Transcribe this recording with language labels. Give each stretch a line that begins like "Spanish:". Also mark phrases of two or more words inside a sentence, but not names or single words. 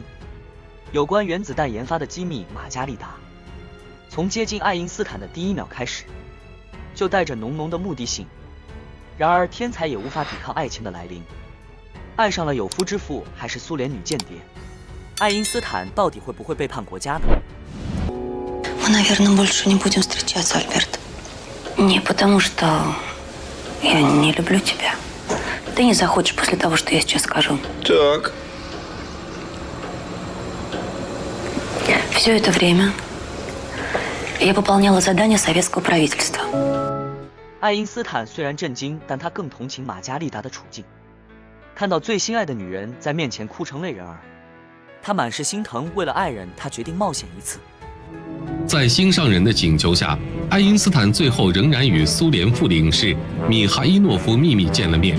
Chinese: 有关原子弹研发的机密，玛加丽达从接近爱因斯坦的第一秒开始，就带着浓浓的目的性。然而天才也无法抵抗爱情的来临，爱上了有夫之妇还是苏联女间谍，爱因斯坦到底会不会背叛国家呢？
Russian: Мы, наверное, больше не будем встречаться, Альберт. Не потому, что я не люблю тебя. Ты не захочешь после того, что я сейчас скажу. Так. Все это время я выполняла задания советского правительства.
Chinese: 爱因斯坦虽然震惊，但他更同情玛加丽达的处境。看到最心爱的女人在面前哭成泪人儿，他满是心疼。为了爱人，他决定冒险一次。在心上人的请求下，爱因斯坦最后仍然与苏联副领事米哈伊诺夫秘密见了面。